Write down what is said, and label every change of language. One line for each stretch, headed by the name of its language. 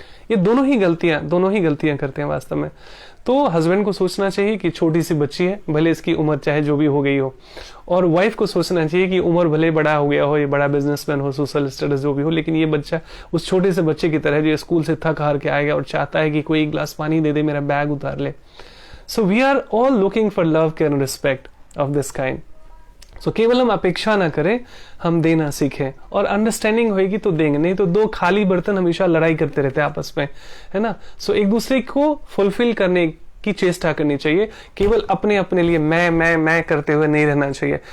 Hindi: ये दोनों ही गलतियां करते हैं वास्तव में। तो हस्बैंड को सोचना चाहिए कि छोटी सी बच्ची है, भले इसकी उम्र चाहे जो भी हो गई हो, और वाइफ को सोचना चाहिए कि उम्र भले बड़ा हो गया हो, ये बड़ा बिजनेसमैन हो, सोशल स्टेटस जो भी हो, लेकिन ये बच्चा उस छोटे से बच्चे की तरह जो स्कूल से थक हार के आएगा और चाहता है कि कोई एक गिलास पानी दे दे, मेरा बैग उतार ले।
English: So we are all looking for love, care and respect of this kind.
Hindi: So केवल हम अपेक्षा ना करें, हम देना सीखें, और अंडरस्टैंडिंग होगी तो देंगे, नहीं तो दो खाली बर्तन हमेशा लड़ाई करते रहते हैं आपस में, है ना। सो एक दूसरे को फुलफिल करने की चेष्टा करनी चाहिए, केवल अपने लिए मैं करते हुए नहीं रहना चाहिए।